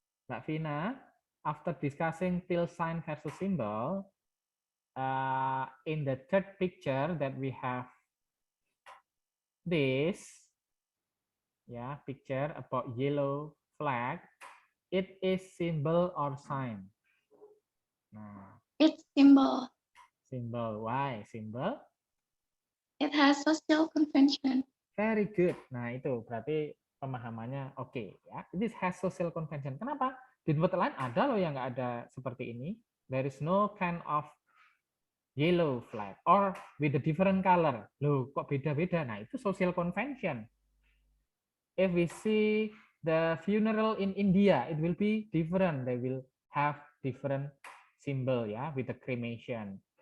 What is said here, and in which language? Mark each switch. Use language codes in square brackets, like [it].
[en] Mbak Vina, after discussing till sign versus symbol, in the third picture that we have this, yeah, picture about yellow flag, it is symbol or sign? Nah, It's symbol. symbol. Why symbol? It has social convention. Very good. [id] Nah, itu berarti pemahamannya oke ya. [en] This has social convention. [id] Kenapa? Di tempat lain ada loh yang nggak ada seperti ini. [en] There is no kind of yellow flag or with a different color. [id] Loh, kok beda-beda? Nah, itu [en] social convention. If we see the funeral in India, it will be different. They will have different symbol ya, with the cremation.